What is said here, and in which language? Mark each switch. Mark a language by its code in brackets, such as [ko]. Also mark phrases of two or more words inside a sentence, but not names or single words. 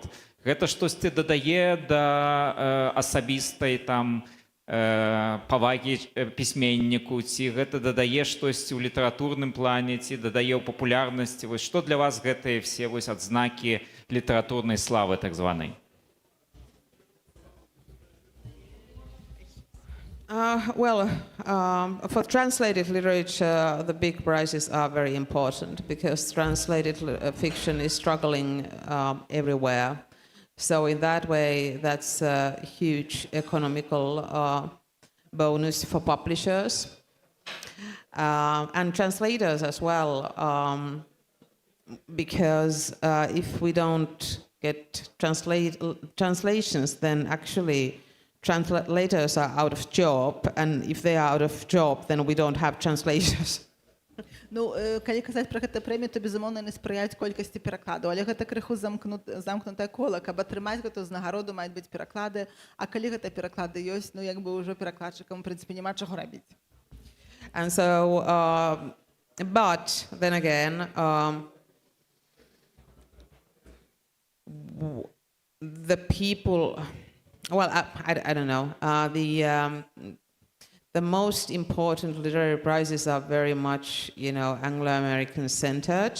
[be] Гэта штосьці дадае да асабістай там павагі пісьменніку, ці гэта дадае штосьці ў літаратурным плане, ці дадае ў папулярнасці? Вось што для вас гэтыя все вось адзнакі літаратурнай славы так званай? [en] For translated literature, the big prizes are very important because translated fiction is struggling everywhere. So in that way, that's a huge economical bonus for publishers and translators as well, because if we don't get translations, then actually translators are out of job, and if they are out of job, then we don't have translators. [be] Ну, калі казаць пра гэтую прэмію, то, безумоўна, не спрыяюць колькасці перакладаў, але гэта крыху замкнутае кола. Каб атрымаць гэтую ўзнагароду, маюць быць пераклады, а калі гэтыя пераклады ёсць, ну, як бы ўжо перакладчыкам, у прынцыпе, няма чаго рабіць. [en] And so, but then again, the people... Well, I don't know. The most important literary prizes are very much, you know, Anglo-American centered.